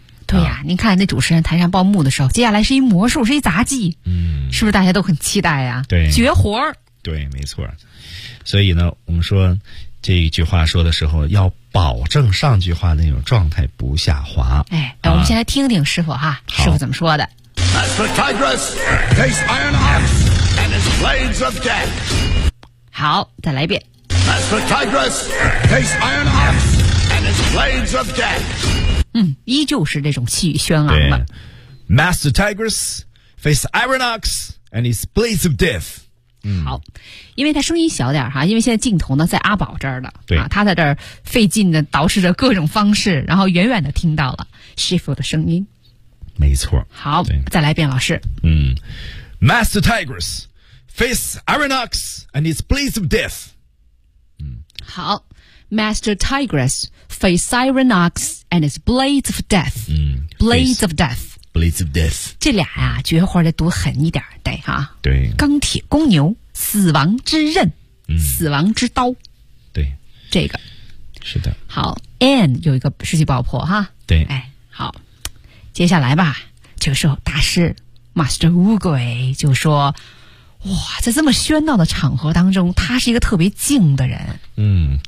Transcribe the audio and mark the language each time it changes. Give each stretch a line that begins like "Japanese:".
Chinese: 对呀、您看那主持人台上报幕的时候，接下来是一魔术，是一杂技，是不是大家都很期待呀？对，绝活儿。对，没错。所以呢，我们说这一句话说的时候，要保证上句话那种状态不下滑。哎，那我们先来听听师傅哈，师傅怎么说的。
English: As the tigress takes iron arms and its blades of death.
Chinese: 好，再来一遍。
English: As the tigress takes iron arms and its blades of death.
Chinese: 依旧是这种气宇轩昂的。
English: Master Tigress face iron ox and his blades of death.
Chinese: 好，因为他声音小点哈，因为现在镜头呢在阿宝这儿的，对、啊、他在这儿费劲的捯饬着各种方式，然后远远的听到了师傅的声音。没错。好，再来一遍老师。
English: Master Tigress face iron ox and his blades of death.
Chinese: 好。
English: Master Tigress face iron ox and his blades of death. Blades of death. Blades of death，
Chinese: 这俩呀、啊，绝活得读狠一点，对哈、啊。对，钢铁公牛，死亡之刃，死亡之刀。对，这个是的。好 ，and 有一个世纪爆破哈。对，哎，好，接下来吧，这个时候大师 Master 乌龟就说：“哇，在这么喧闹的场合当中，他是一个特别静的人。”